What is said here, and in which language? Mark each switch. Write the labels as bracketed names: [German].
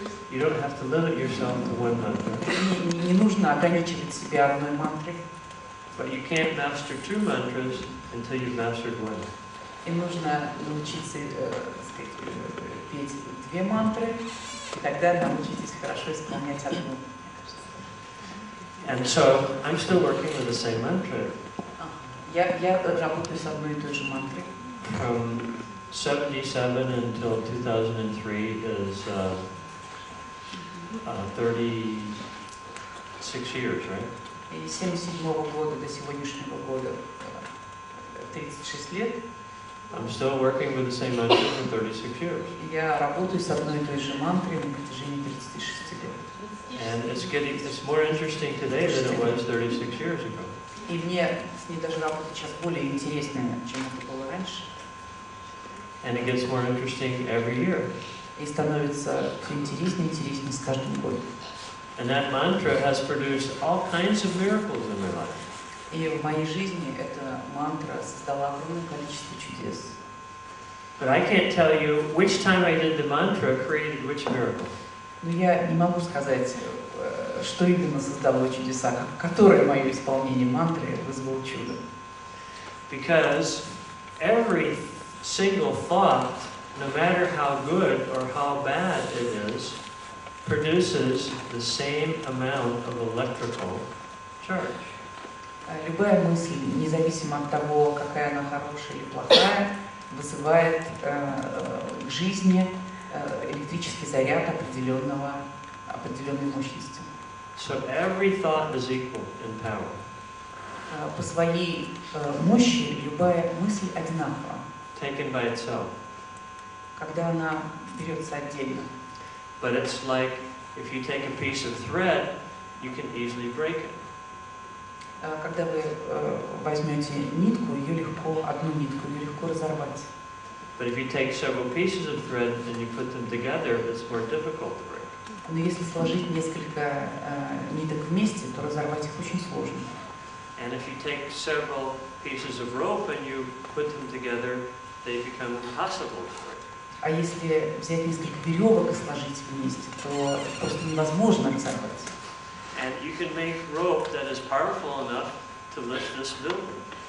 [English] You don't have to limit yourself to one mantra. [Russian] Не нужно ограничивать себя одной мантрой. [English] But you can't master 2 mantras until you've mastered 1. [Russian] И нужно научиться петь 2 мантры, и тогда научитесь хорошо исполнять одну, мне кажется. [English] And so I'm still working with the same mantra. [Russian] Я работаю с одной и той же мантрой. [English] From 77 until 2003 is 36 years, right? [Russian] И с 1977 года до сегодняшнего года 36 лет. [English] I'm still working with the same mantra for 36 years. [Russian] Я работаю с одной и той же мантрой на протяжении 36 лет. [English] And it's more interesting today than it was 36 years ago. [Russian] И мне с ней даже работать сейчас более интересно, чем это было раньше. [English] And it gets more interesting every year. [Russian] И становится все интереснее и интереснее с каждым годом. [English] And that mantra has produced all kinds of miracles in my life. [Russian] И в моей жизни эта мантра создала огромное количество чудес. [English] But I can't tell you which time I did the mantra created which miracle. [Russian] Но я не могу сказать, что именно создало чудеса, которое мое исполнение мантры вызвало чудо. [English] Because every single thought, no matter how good or how bad it is, produces the same amount of electrical charge. [Russian] Любая мысль, независимо от того, какая она хорошая или плохая, вызывает к жизни электрический заряд определенной мощности. [English] So every thought is equal in power. [Russian] По своей мощи любая мысль одинакова, [English] Taken by itself. [Russian] когда она берется отдельно. [English] But it's like if you take a piece of thread, you can easily break it. [Russian] Когда вы возьмете нитку, одну нитку, ее легко разорвать. [English] But if you take several pieces of thread and you put them together, it's more difficult to break. [Russian] Но если сложить несколько ниток вместе, то разорвать их очень сложно. [English] And if you take several pieces of rope and you put them together, they become impossible to break. [Russian] А если взять несколько веревок и сложить вместе, то просто невозможно разорвать. [English] And you can make rope that is powerful enough to lift this building.